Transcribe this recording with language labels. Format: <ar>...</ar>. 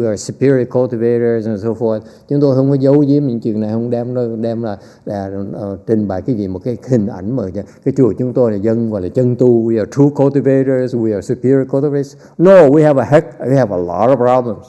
<en>We are superior cultivators and so forth.</en> <vi>Chúng tôi không có giấu giếm những chuyện này, không đem là trình bày cái gì một cái hình ảnh mà cái chùa chúng tôi là dân gọi là chân tu.</vi> <en>We are true cultivators. We are superior cultivators. No, we have a lot of problems.</en>